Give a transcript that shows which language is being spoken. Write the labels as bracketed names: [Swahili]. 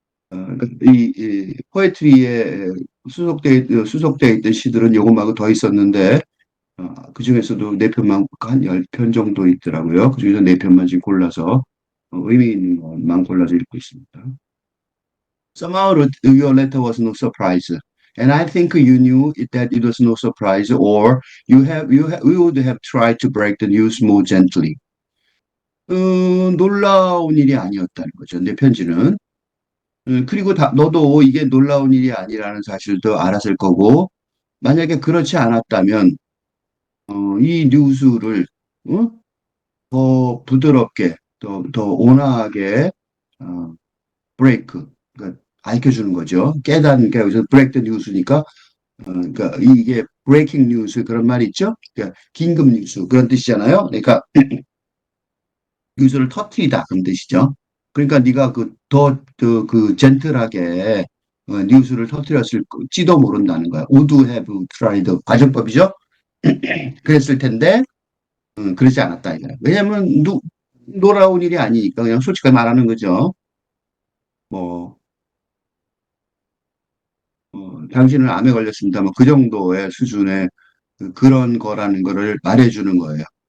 [Korean] 그러니까 이 포에트리에 수속되어 있던 시들은 요것만고 더 있었는데 그 중에서도 네 편만 한 10편 정도 있더라고요. 그 중에서 네 편만 지금 골라서 의미 있는 것만 골라서 읽고 있습니다. [English] Somehow your letter was no surprise. And I think you knew that it was no surprise, or you would have tried to break the news more gently. [Korean] 놀라운 일이 아니었다는 거죠. 내 편지는. 그리고 너도 이게 놀라운 일이 아니라는 사실도 알았을 거고, 만약에 그렇지 않았다면, 이 뉴스를, 어? 더 부드럽게, 더 온화하게, 어, 브레이크, 그러니까 알려주는 거죠. 그러니까 여기서 브레이크 더 뉴스니까, 그러니까 이게 브레이킹 뉴스 그런 말이 있죠. 그러니까 긴급 뉴스 그런 뜻이잖아요. 그러니까 뉴스를 터트리다 그런 뜻이죠. 그러니까 네가 그 젠틀하게 뉴스를 터트렸을지도 모른다는 거야. [English] would have tried [Korean] 과정법이죠. 그랬을 텐데 그러지 않았다 이거야. 왜냐하면 놀라운 일이 아니니까 그냥 솔직하게 말하는 거죠. 뭐 당신은 암에 걸렸습니다. 뭐 그 정도의 수준의 그런 거라는 거를 말해주는 거예요.